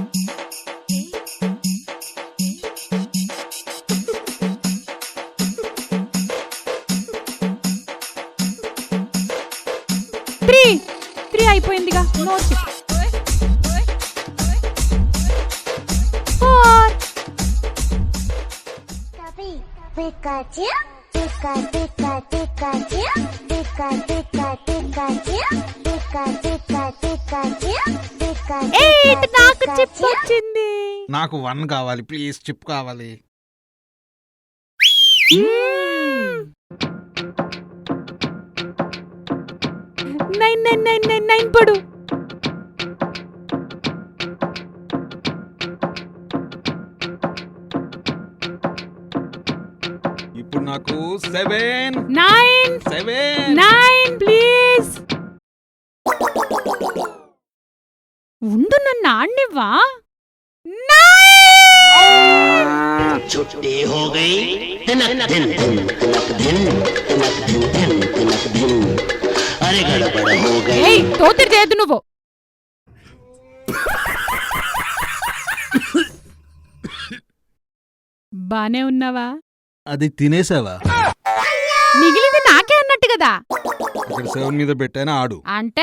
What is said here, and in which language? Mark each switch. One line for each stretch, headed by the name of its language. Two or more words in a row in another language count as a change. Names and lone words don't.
Telugu: 3 అయిపోయిందిగా.
English: no chip.
Telugu: 4. Pikachu, Pika Pika Pikachu, Pika Pika Pikachu, Pika Pika Pikachu, Pika 8 నాకు చిప్ వచ్చింది. నాకు 1 కావాలి ప్లీజ్, చిప్ కావాలి. 9 పడు. ఇప్పుడు నాకు 7 9 ప్లీజ్. ఉండు నన్ను ఆడినివ్వా.
Hindi: छुट्टी हो गई तिनक धिन धिन तिनक धिन तिनक धिन धिन तिनक धिन अरे गड़बड़ हो गई
Telugu: తోతిరి చేయద్దు నువ్వు. బానే ఉన్నావా? అది తినేసావా? మిగిలింది నాకే అన్నట్టు కదా. ఇక్కడ 7 మీద పెట్టాను ఆడు. అంటే